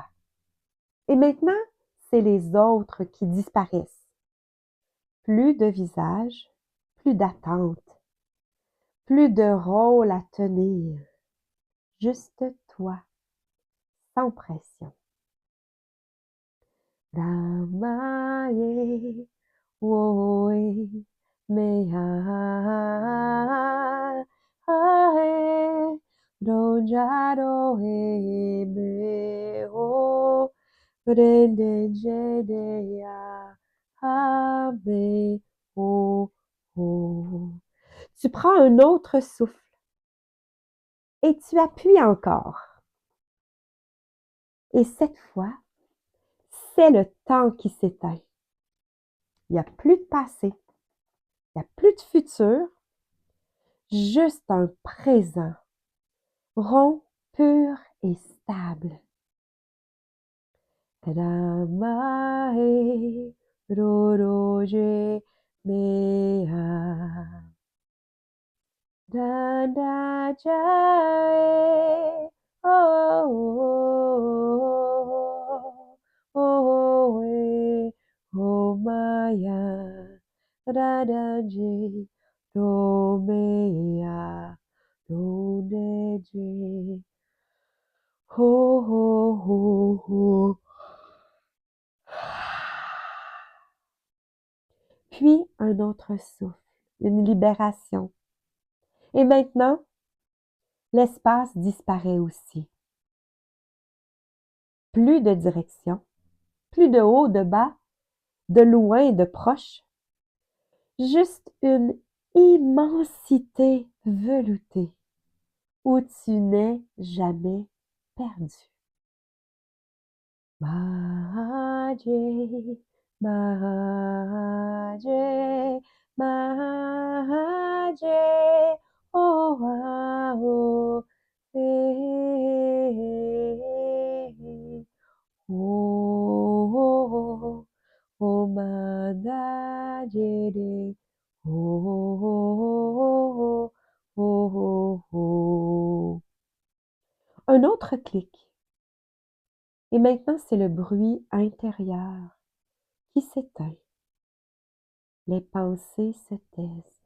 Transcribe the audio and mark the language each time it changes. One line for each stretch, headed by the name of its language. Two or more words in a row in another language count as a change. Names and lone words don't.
French: Et maintenant, c'est les autres qui disparaissent. Plus de visage, plus d'attente, plus de rôle à tenir. Juste toi, sans pression. Ramaye, woe, mea, ae, rojaro e meo, rende jedea, abe, oh, oh. Tu prends un autre souffle et tu appuies encore. Et cette fois, c'est le temps qui s'éteint. Il n'y a plus de passé, il n'y a plus de futur, juste un présent, rond, pur et stable. Ramae, roroje, mea. Danda jae, oh, oh, oh, oh, maya, radaje, romea, rodeje, ho, ho, ho, ho. Puis un autre souffle, une libération. Et maintenant, l'espace disparaît aussi. Plus de direction, plus de haut, de bas, de loin, de proche. Juste une immensité veloutée où tu n'es jamais perdu. Mahaje, Mahaje, Mahaje, oh, ah, oh, oh, oh, oh, Madajere, oh, oh, oh, oh, oh. Un autre clic. Et maintenant, c'est le bruit intérieur qui s'éteint. Les pensées se taisent.